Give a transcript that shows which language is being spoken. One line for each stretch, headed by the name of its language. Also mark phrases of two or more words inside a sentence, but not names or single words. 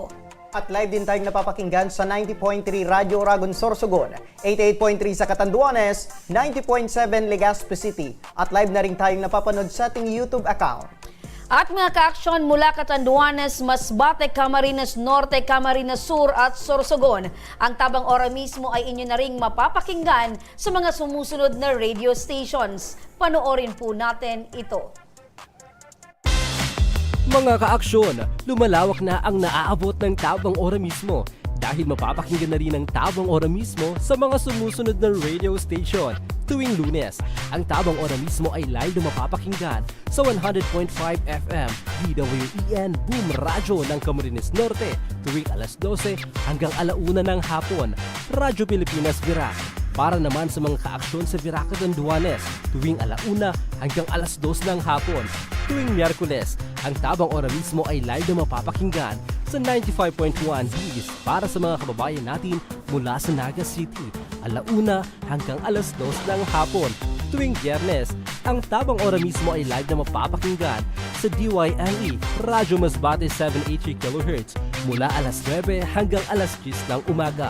Filipino: At live din tayong napapakinggan sa 90.3 Radyo Oragon Sorsogon, 88.3 sa Catanduanes, 90.7 Legazpi City. At live na rin tayong napapanood sa ating YouTube account. At mga ka-aksyon mula Catanduanes, Masbate, Camarines Norte, Camarines Sur at Sorsogon, ang Tabang Ora mismo ay inyo na ring mapapakinggan sa mga sumusunod na
English: radio stations.
Filipino: Panoorin po natin ito. Mga ka-aksyon, lumalawak na ang naaabot ng Tabang Ora mismo dahil mapapakinggan na rin ang Tabang Ora mismo sa mga sumusunod na
English: radio station.
Filipino: Tuwing Lunes, ang Tabang Ora mismo ay live na mapapakinggan sa 100.5 FM DWEN Boom Radyo ng Camarines Norte tuwing alas 12 hanggang alauna ng hapon. Radyo Pilipinas Virac. Para naman sa mga kaaksyon sa Virac Catanduanes tuwing alauna hanggang alas 2 ng hapon. Tuwing Miyerkules, ang Tabang Ora mismo ay live na mapapakinggan sa 95.1 His para sa mga kababayan natin mula sa Naga City, alauna hanggang alas 2 ng hapon. Tuwing Biyernes, ang Tabang Ora mismo ay live na mapapakinggan sa DYNE, Radyo Masbate 780 kHz mula alas 9 hanggang alas 10 ng umaga.